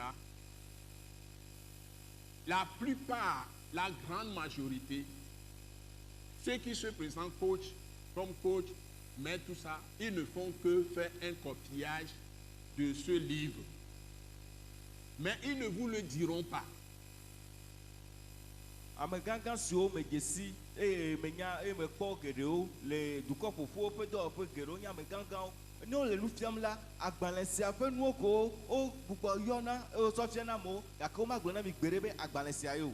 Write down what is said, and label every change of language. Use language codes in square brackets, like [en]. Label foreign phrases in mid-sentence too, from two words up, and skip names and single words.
[fr] La plupart, la grande majorité, ceux qui se présentent comme coach, mais tout ça, ils ne font que faire un copiage de ce livre. Mais ils ne vous le diront pas. [ee] Ame gãgã siwo me dze si eye menya eye mekpɔ geɖewo le dukɔ ƒoƒuwo ƒe dɔwɔƒe geɖewo nye ame gãgãwo. Ne wole nu fiam la, agbalẽ sia ƒe nuwo ko wo gbugbɔ yɔna eye wosɔ fiana amewo gake womagblɔ na mi gbeɖe be agbalẽ sia ye o.